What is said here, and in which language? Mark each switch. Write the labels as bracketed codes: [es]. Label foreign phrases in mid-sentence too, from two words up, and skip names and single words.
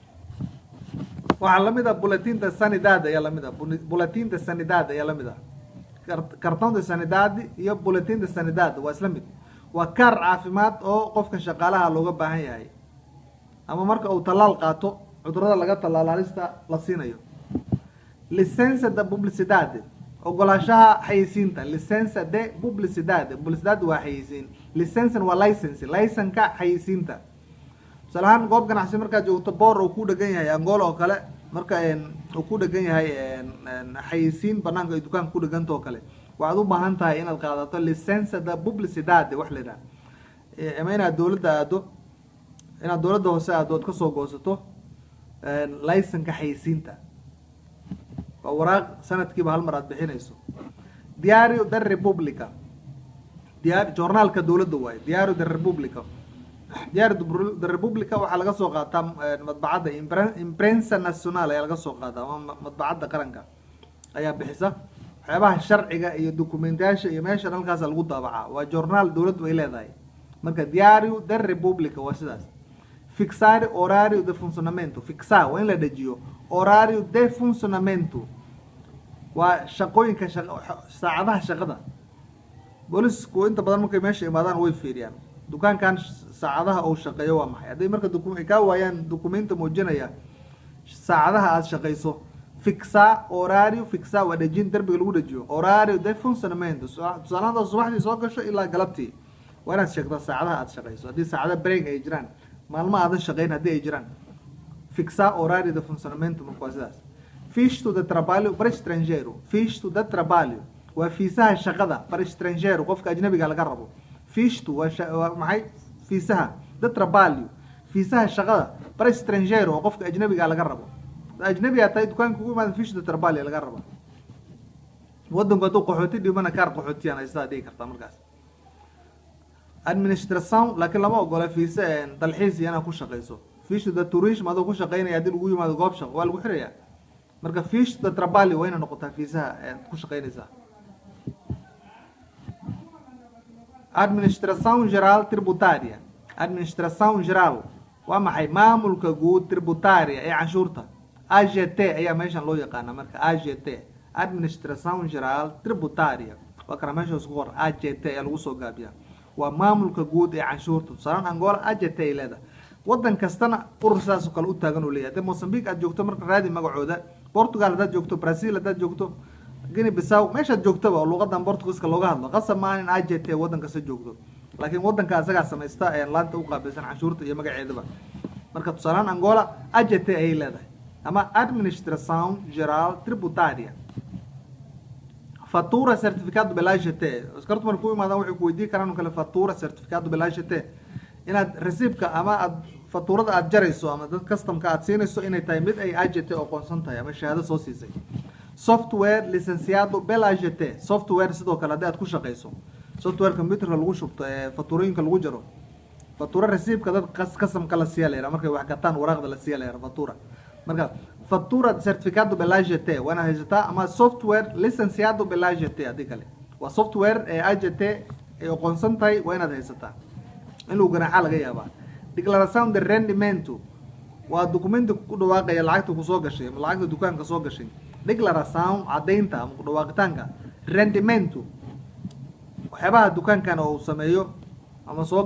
[so] waxaa lamid ah [pt] bulletin de sanidade [so] ayaa lamid ah [pt] bulletin de sanidade [so] ayaa lamid ah [pt] cartão de sanidade [so] iyo [pt] bulletin de sanidade [so] waa isla mid waa kaar caafimaad oo qofka shaqaalaha looga baahan yahay ama marka uu tallaal qaato cudurada laga tallaalo halista la siinayo [pt] licença da publicidade [so] ogolaanshaha xayeysiinta [pt] licença de publicidade publicidade [so] waa xayeysiin licensan waa licenka xayeysiinta salahan goob ganacsi markaad joogto boor uu ku dhagan yahay Angola oo kale marka uu ku dhagan yahay xayeysiin banaanka ay dukaan ku dhaganto kale waxaad u baahan tahay inaad qaadato [pt] licença da publicidade [so] wax leedahay ama inaad dowladda hoose aad ka soo goosato licenka xayeysiinta waa waraaq sanadkiiba hal mar aad bixinayso [pt] diario da república [so] journalka dowladda waaye [pt] diario da república diario da república [so] waxaa laga soo qaataa madbacadda [pt] imprensa nacional [so] ayaa laga soo qaataa ama madbacadda qaranka ayaa bixisa waxyaabaha sharciga iyo documentayaasha iyo meesha halkaas lagu daabacaa waa journal dowladdu ay leedahay marka [pt] diario da república [so] waa sidaas [pt] fixar horário de funcionamento fixar [so] waa in la dejiyo [pt] horário de funcionamento [so] waa shaqooyinka saacadaha shaqada boolisku inta badan markay meesha imaadaan way fiiriyaan dukaankan saacadaha uu shaqeeyo waa maxay haddii marka ay ka waayaan documento muujinaya saacadaha aad shaqeyso [pt] fixar horário fixar [so] waa dejin darbiga lagu dejiyo [pt] horário de [so] funcionamento tusaalaha subaxdii soo gasho ilaa galabtii waa inaad sheegtaa saacadaha aad shaqeyso haddii saacada break ay jiraan maalmo aadan shaqeyn haddii ay jiraan [pt] fixar horário de funcionamento [so] marka waa sidaas [pt] visto de trabalho para estrangeiro visto de trabalho [so] waa fiisaha shaqada [pt] para estrangeiro [so] qofka ajnabiga laga rabo visto waa maxay fiisaha [pt] de trabalho [so] fiisaha shaqada [pt] para estrangeiro [so] oo qofka ajnabiga laga rabo ajnabiga tahay dukaanka ugu imaada [pt] visto de trabalho [so] laga rabo wadanku hadduu qaxooti dhibana kaar qaxootiyaan ay sidaa dhigi kartaa markaas administração laakiin lama ogola fiisa dalxiis iyo inaad ku shaqeyso [pt] visto de tourism [so] adoo ku shaqeynaya haddii lagu yimaado goob shaqo waa lagu xirayaa marka [pt] visto de trabalho [so] waa inay noqotaa fiisaha ku shaqeynaysaa [pt] administração geral tributária administração geral [so] waa maxay maamulka guud tributária ee canshuurta AGT ayaa meeshan loo yaqaana marka AGT [pt] administração geral tributária [so] waa kana meesha isku qor AGT ayaa lagu soo gaabiyaa waa maamulka guud ee canshuurta tusaale Angola AGT ay leedahay wadan kastana urur sidaas oo kale u taagan uu leeyahay Mozambique aad joogto marka raadi magacooda Portugal hadaad joogto Brazil hadaad joogto Guinea Bissau meeshaad joogtaba oo luqadan Portugiiska looga hadlo qasab ma in AGT wadan kasta joogto laakiin wadanka asaga sameeysta ee laanta u qaabilsan canshuurta iyo magaceedaba marka tusaale Angola AGT ay leedahay ama [pt] Administração Geral Tributária fatura certificado pela AGT [so] askartu markuu imaadaan waxay ku weydiin karaan kale [pt] fatura certificado pela AGT [so] inaad rasiibka ama aad faturada aad jarayso ama dad customka aad siinayso inay tahay mid ay AGT aqoonsan tahay ama shahaado soo siisay [pt] software licenciado pela AGT [so] software sidoo kale haddii aad ku shaqeyso software computerka lagu shubto ee faturooyinka lagu jaro fatura rasiibka dad customka la siiya leeyahay markay wax gataan waraaqda la siiya leeyahay fatura marka [pt] fatura certificado pela AGT [so] wana haysataa ama [pt] software licenciado pela AGT [so] hadii kale waa software ee AGT ay aqoonsan tahay waa inaad haysataa in lagu ganaaxa laga yaabaa [pt] declaração de rendimento [so] waa documento ku dhawaaqaya lacagta ku soo gashay ama lacagta dukaanka soo gashay declaração cadaynta ama ku dhawaaqitaanka rendimento waxyaabaha dukaankan oo sameeyo ama soo